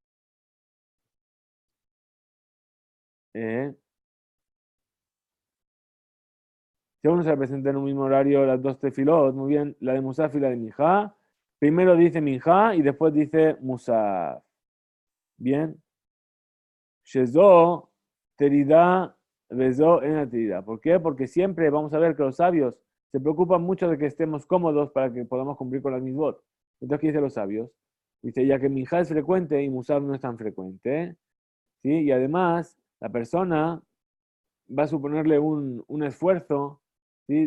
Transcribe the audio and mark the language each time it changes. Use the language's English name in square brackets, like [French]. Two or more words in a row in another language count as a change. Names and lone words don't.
[Spanish] Si a uno se le presenta en un mismo horario las dos tefilot, muy bien, la de Musaf y la de Minja, primero dice Minja y después dice Musaf. Bien. [Hebrew] שזו תדירה וזו [Spanish] en la terida. ¿Por qué? Porque siempre vamos a ver que los sabios se preocupan mucho de que estemos cómodos para que podamos cumplir con las misbot. Entonces, ¿qué dicen los sabios? Dice, ya que Minja es frecuente y Musaf no es tan frecuente, ¿sí? Y además, la persona va a suponerle un esfuerzo, ¿sí?